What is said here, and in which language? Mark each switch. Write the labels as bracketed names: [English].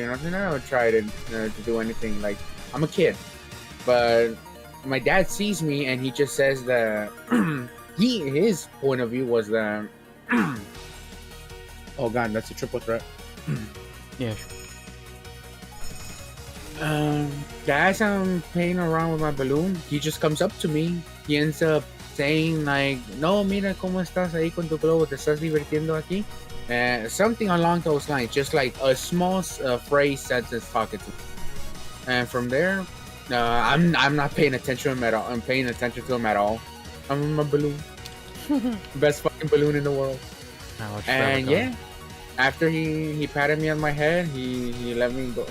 [English] None of them tried to do anything. Like I'm a kid, but my dad sees me and he just says that his point of view was that oh god, that's a triple threat. Yeah. As I'm playing around with my balloon, he just comes up to me. He ends up saying like, [Spanish] "No, mira cómo estás ahí con tu globo, te estás divirtiendo aquí." [English] Something along those lines, just like a small phrase sentence talking to me. And from there, I'm not paying attention to him at all. I'm paying attention to him at all. I'm in my balloon, best fucking balloon in the world. And yeah, after he patted me on my head, he let me go.